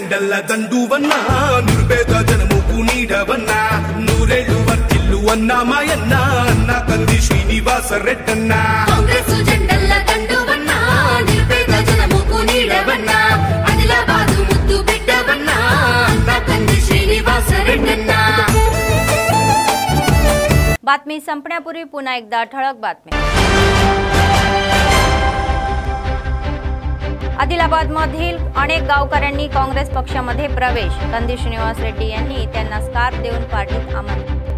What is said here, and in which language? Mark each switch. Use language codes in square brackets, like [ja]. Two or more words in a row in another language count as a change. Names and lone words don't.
[te] జెండల దండువన్నా నిర్భేద జనముకు నీడవన్నా నూరేళ్లు వర్తిల్లు అన్నా మాయన్న అన్న కంది శ్రీనివాస రెడ్డన్నా కాంగ్రెస్ జెండల దండువన్నా నిర్భేద జనముకు నీడవన్నా ఆదిలాబాద్ ముద్దు బిడ్డవన్నా అన్న కంది శ్రీనివాస రెడ్డన్నా. [mr] बातमी संपण्यापूर्वी पुन्हा एकदा ठळक बातम्या. आदिलाबादमधील अनेक गावकऱ्यांनी काँग्रेस पक्षामध्ये प्रवेश. कंदी श्रीनिवास रेड्डी यांनी त्यांना स्कार्फ देऊन पार्टीत आमंत्रित.